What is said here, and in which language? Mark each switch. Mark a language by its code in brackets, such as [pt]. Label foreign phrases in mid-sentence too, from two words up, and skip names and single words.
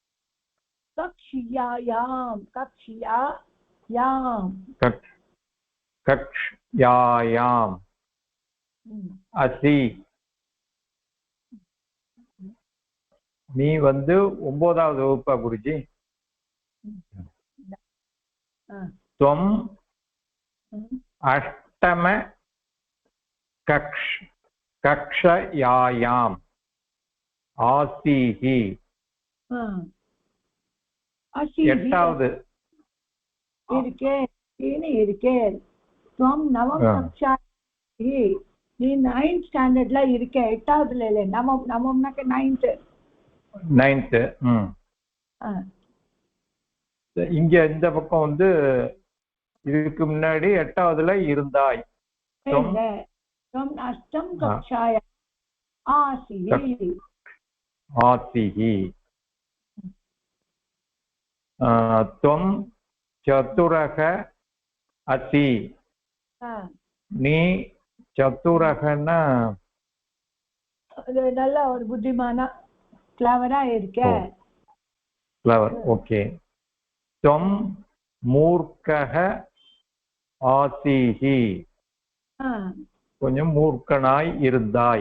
[sa] கக்ஷயாயாம் கக்ஷயாயாம். [ta] அசி, நீ வந்து 9வது வகுப்பா குருஜி? [sa] त्वं अष्टम कक्षयायाम् आसीहि. [ta] 8வது இருக்கே. [sa] त्वं नवम् कक्षायाम्, [ta] நீ 9th ஸ்டாண்டர்ட்ல இருக்க. 8வதுல இல்ல, நவம்னாக்க 9th. இங்க இந்த பக்கம் வந்து இதுக்கு முன்னாடி 8வதுல இருந்தாய். [sa] अष्टम कक्षाय आसीहि. त्वं चतुरः असि, [ta] நீ சத்துரகன்னா நல்ல ஒரு புத்திமானா கிளவரா இருக்க. கிளவர். ஓகே. [sa] त्वं मूर्खः आसीहि, [ta] கொஞ்சம் மூர்க்கனாய் இருந்தாய்.